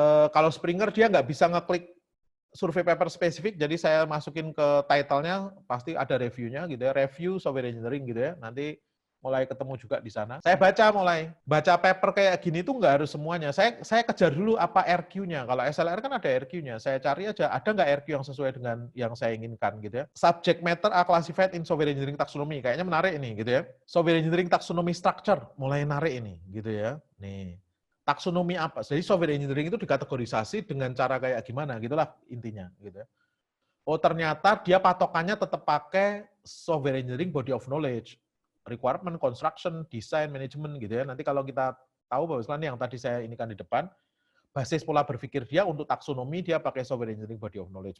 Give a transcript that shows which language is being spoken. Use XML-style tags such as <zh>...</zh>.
<id>Kalau Springer dia nggak bisa ngeklik survei paper spesifik, jadi saya masukin ke title-nya, pasti ada review-nya gitu ya, review software engineering gitu ya. Nanti mulai ketemu juga di sana. Saya baca paper kayak gini tuh nggak harus semuanya. Saya kejar dulu apa RQ-nya. Kalau SLR kan ada RQ-nya. Saya cari aja ada nggak RQ yang sesuai dengan yang saya inginkan gitu ya.</id> <en>Subject matter are classified in software engineering taxonomy.</en> <id>Kayaknya menarik ini gitu ya. Software engineering taxonomy structure mulai menarik ini gitu ya. Nih. Taksonomi apa? Jadi software engineering itu dikategorisasi dengan cara kayak gimana gitulah intinya gitu ya. Oh ternyata dia patokannya tetap pakai software engineering body of knowledge, requirement, construction, design, management gitu ya. Nanti kalau kita tahu bahwa yang tadi saya inikan di depan, basis pola berpikir dia untuk taksonomi dia pakai software engineering body of knowledge.</id>